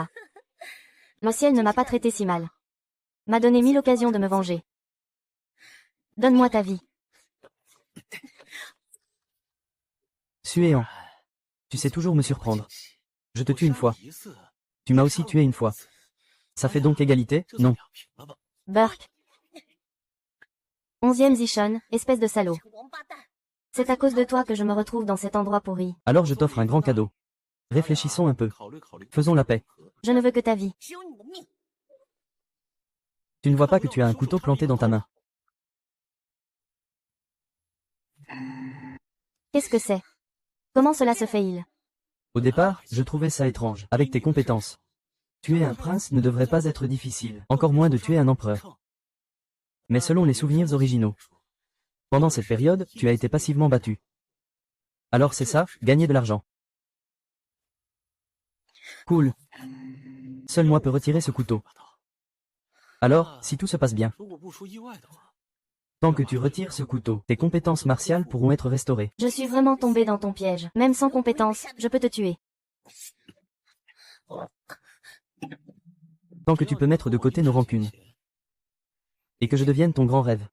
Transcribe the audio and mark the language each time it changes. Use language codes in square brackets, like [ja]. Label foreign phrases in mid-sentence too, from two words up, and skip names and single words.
[fr] Le ciel ne m'a pas traité si mal. M'a donné 1000 occasions de me venger. Donne-moi ta vie. Suéan, tu sais toujours me surprendre. Je te tue une fois. [zh] 一次 [fr] Tu m'as aussi tué une fois. Ça fait donc égalité? [zh] 就 [fr] Non. [zh] 算两平了吧？ [fr] Burke. 11e Zishun, espèce de salaud. C'est à cause de toi que je me retrouve dans cet endroit pourri. Alors je t'offre un grand cadeau. Réfléchissons un peu. [zh] 考虑考虑。 [fr] Faisons la paix. Je ne veux que ta vie. Tu ne vois pas que tu as un couteau planté dans ta main. Qu'est-ce que c'est? Comment cela se fait-il? Au départ, je trouvais ça étrange. Avec tes compétences. Tuer un prince ne devrait pas être difficile. Encore moins de tuer un empereur. Mais selon les souvenirs originaux. Pendant cette période, tu as été passivement battu. Alors c'est ça, gagner de l'argent. Cool. Seul moi peux retirer ce couteau. Alors, si tout se passe bien, [zh] 如果不出意外的话， [fr] tant que tu retires ce couteau, tes compétences martiales pourront être restaurées. Je suis vraiment tombé dans ton piège. Même sans compétence, je peux te tuer. Tant que tu peux mettre de côté nos rancunes. Et que je devienne ton grand rêve.